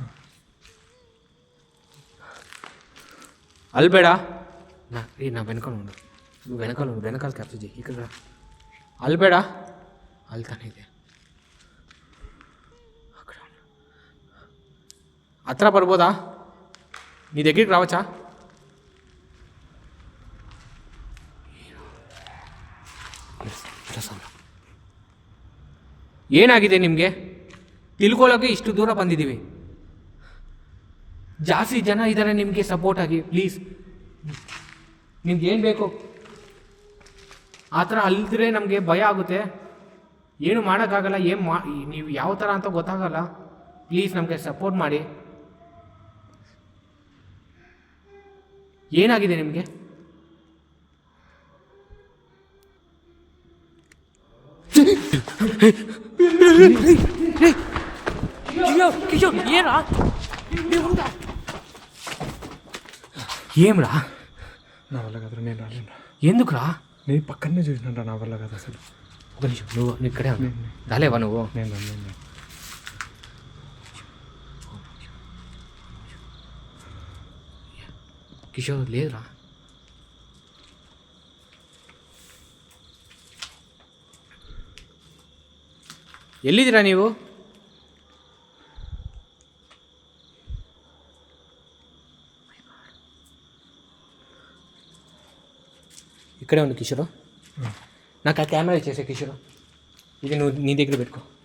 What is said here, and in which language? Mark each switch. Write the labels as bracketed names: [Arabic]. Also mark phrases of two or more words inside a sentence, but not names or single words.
[Telugu] అల్బేడా నా వెనకాల ఉండు, నువ్వు వెనకాల క్యాప్చర్ చేయి. ఇక్కడ అల్బేడా అల్తానేదే అక్కడ అత్ర పడిపోదా? నీ దగ్గరికి రావచ్చా? [Kannada] ಏನಾಗಿದೆ ನಿಮಗೆ? ತಿಳ್ಕೊಳ್ಳೋಕೆ ಇಷ್ಟು ದೂರ ಬಂದಿದ್ದೀವಿ, ಜಾಸ್ತಿ ಜನ ಇದ್ದಾರೆ ನಿಮಗೆ ಸಪೋರ್ಟ್ ಆಗಿ. ಪ್ಲೀಸ್, ನಿಮ್ಗೆ ಏನು ಬೇಕು ಆ ಥರ ಅಲ್ಲಿದ್ರೆ ನಮಗೆ ಭಯ ಆಗುತ್ತೆ, ಏನು ಮಾಡೋಕ್ಕಾಗಲ್ಲ. ನೀವು ಯಾವ ಥರ ಅಂತ ಗೊತ್ತಾಗಲ್ಲ. ಪ್ಲೀಸ್ ನಮಗೆ ಸಪೋರ್ಟ್ ಮಾಡಿ. ಏನಾಗಿದೆ ನಿಮಗೆ? [Telugu] ఏమ్రా? నా వల్ల కదరా, నేను రాలేను. ఎందుకురా? నేను పక్కనే చూసినా, నా వల్ల కదా అసలు. ఒక నిమిషం, నువ్వు ఇక్కడే రాలేవా నువ్వు? నేను కిషోర్ లేదురా. [Kannada] ಎಲ್ಲಿದ್ದೀರಾ ನೀವು? [Telugu] ఇక్కడే ఉంది కిషోర్. నాకు ఆ కెమెరా ఇచ్చేసే కిషోర్, ఇది నువ్వు నీ దగ్గర పెట్టుకో.